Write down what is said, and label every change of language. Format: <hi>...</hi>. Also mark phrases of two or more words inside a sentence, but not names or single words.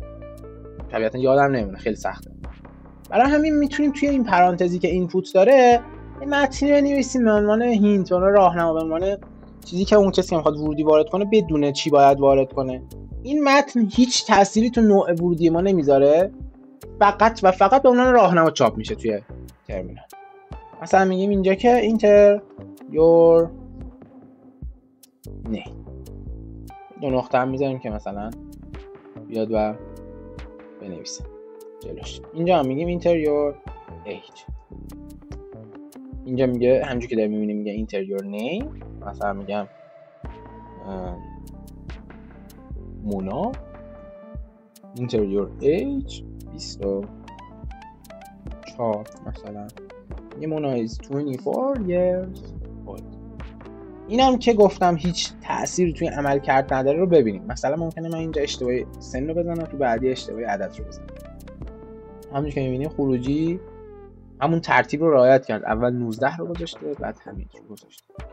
<fa>طبیعتا یادم نمیمونه، خیلی سخته. برای همین میتونیم توی این پرانتزی که اینپوت داره یه متنی بنویسیم به عنوان هینت، به عنوان راهنما، به عنوان چیزی که اون کسی که میخواد ورودی وارد کنه بدونه چی باید وارد کنه. این متن هیچ تأثیری تو نوع ورودی ما نمیذاره، فقط و فقط به عنوان راهنما چاپ میشه توی ترمینال. مثلا میگیم اینجا که</fa> <en>enter your name،</en> <fa>2 نقطه هم میذاریم که مثلا بیاد و بنویسه جلوش. اینجا هم میگیم</fa> <en>enter your age.</en> <fa>اینجا میگه همونجوری که داریم میبینیم میگه</fa> <en>enter your name.</en> <fa>مثلا میگم مونا</fa> <en>enter your age</en> <fa>24 مثلا. یه مونا</fa> <en>is 24 years old.</en> <fa>این هم که گفتم هیچ تأثیری توی عمل کرد نداره رو ببینیم. مثلا ممکنه من اینجا اشتباهی سن رو بزنم تو بعدی اشتباهی عدد رو بزنم. همونجوری که میبینیم خروجی همون ترتیب رو رعایت کرد، اول 19 رو گذاشته بعد همین رو گذاشته.</fa>